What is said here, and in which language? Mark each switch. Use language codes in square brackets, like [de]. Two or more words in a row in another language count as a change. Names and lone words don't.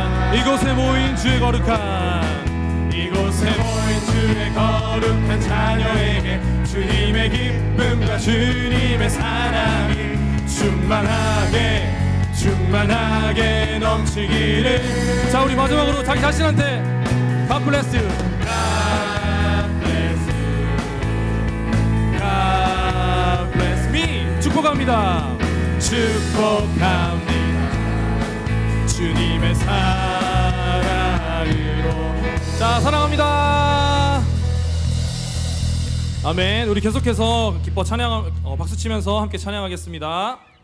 [ko] 이곳에 모인 주의 거룩한 이곳에 모인 주의 거룩한 자녀에게 주님의 기쁨과 주님의 사랑이 충만하게 넘치기를. 자, 우리 마지막으로 자기 자신한테 [en] God bless you. God bless me. [ko] 축복합니다. 축복합니다. 주님의 사랑으로. 자, 사랑합니다. 아멘. 우리 계속해서 기뻐 찬양, 박수 치면서 함께 찬양하겠습니다.